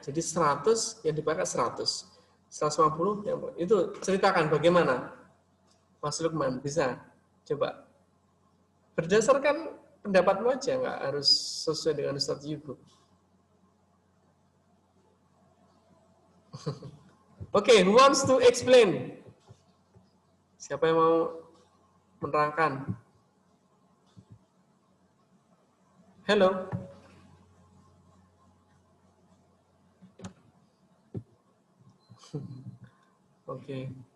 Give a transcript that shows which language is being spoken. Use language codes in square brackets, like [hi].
[id] Jadi 100 yang dipakai 100, 150 yang itu ceritakan bagaimana. Mas Lukman, bisa? Coba. Berdasarkan pendapatmu aja, nggak harus sesuai dengan Ustadz Yugo. [en] Oke, who wants to explain? [id] Siapa yang mau menerangkan? [en] Hello. Oke.